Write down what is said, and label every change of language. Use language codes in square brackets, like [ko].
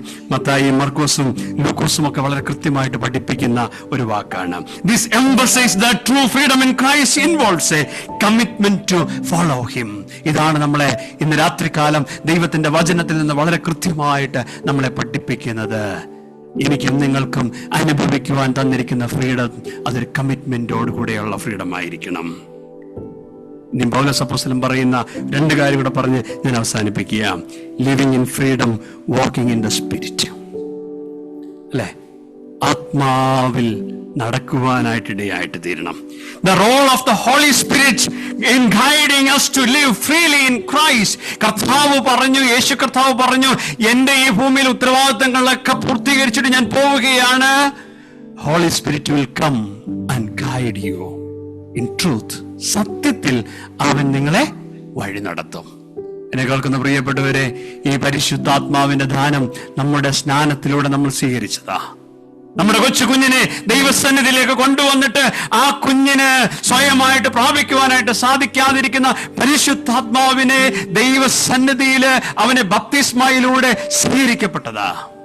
[ml] മത്തായിയും മർക്കോസും ലൂക്കോസും ഒക്കെ വളരെ കൃത്യമായിട്ട് പഠിപ്പിക്കുന്ന ഒരു വാക്കാണ്. [en] This emphasizes that true freedom in Christ involves a commitment to follow him. [ml] ഇതാണ് നമ്മളെ ഇന്ന് രാത്രികാലം ദൈവത്തിന്റെ വചനത്തിൽ നിന്ന് വളരെ കൃത്യമായിട്ട് നമ്മളെ പഠിപ്പിക്കുന്നത്. എനിക്കും നിങ്ങൾക്കും അനുഭവിക്കുവാൻ തന്നിരിക്കുന്ന ഫ്രീഡം അതൊരു കമ്മിറ്റ്മെന്റോടുകൂടെയുള്ള ഫ്രീഡം ആയിരിക്കണം. ഇനി പൗലോസ് അപ്പോസ്തലൻ പറയുന്ന രണ്ട് കാര്യം കൂടെ പറഞ്ഞ് ഞാൻ അവസാനിപ്പിക്കുക. [en] Living in freedom, walking in the spirit, അല്ലെ? [ml] ആത്മാവിൽ നടക്കുവാനായിട്ടിടയായിട്ട് തീരണം. [en] The role of the Holy Spirit in guiding us to live freely in Christ. [ml] കർത്താവ് പറഞ്ഞു, യേശു കർത്താവ് പറഞ്ഞു, എന്റെ ഈ ഭൂമിയിൽ ഉത്തരവാദിത്തങ്ങളൊക്കെ പൂർത്തീകരിച്ചിട്ട് ഞാൻ പോവുകയാണ്. [en] Holy Spirit will come and guide you in truth. [ml] സത്യത്തിൽ അവൻ നിങ്ങളെ വഴി നടത്തും. എന്നെ കേൾക്കുന്ന പ്രിയപ്പെട്ടവരെ, ഈ പരിശുദ്ധാത്മാവിന്റെ ദാനം നമ്മുടെ സ്നാനത്തിലൂടെ നമ്മൾ സ്വീകരിച്ചതാ. നമ്മുടെ കൊച്ചു കുഞ്ഞിനെ ദൈവസന്നിധിയിലേക്ക് കൊണ്ടുവന്നിട്ട് ആ കുഞ്ഞിന് സ്വയമായിട്ട് പ്രാപിക്കുവാനായിട്ട് സാധിക്കാതിരിക്കുന്ന പരിശുദ്ധാത്മാവിനെ ദൈവസന്നിധിയിൽ അവനെ ബപ്തിസ്മയിലൂടെ സ്വീകരിക്കപ്പെട്ടതാ.